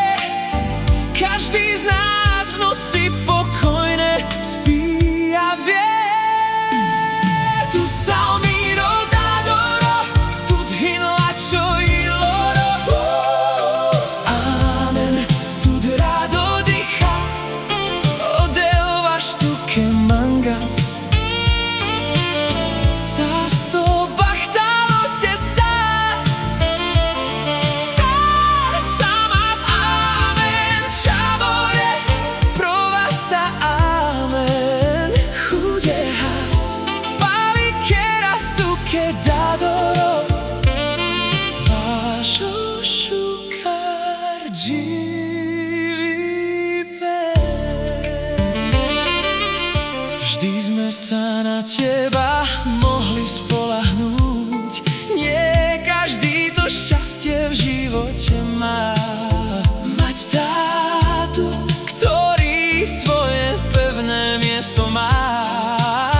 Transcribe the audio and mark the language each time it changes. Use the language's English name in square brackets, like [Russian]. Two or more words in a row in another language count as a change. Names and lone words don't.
[Slovak] Každý z nás v noci pokojne spí a vie. [Romany] Tu salmiro dadoro, tu dhinla čo i loro. Amen, tu rado dichas, odelvaš tu ke mangas. Sasto bachtalo te sas, sar samas. Amen, čavore provasta. Amen, chudejas pali keras tu ke dadoro. Vášo šukar dživipe. [Slovak] Vždy sme sa na teba mohli spolahnúť. Nie každý to šťastie v živote má. Mať tátu, ktorý svoje pevné miesto má.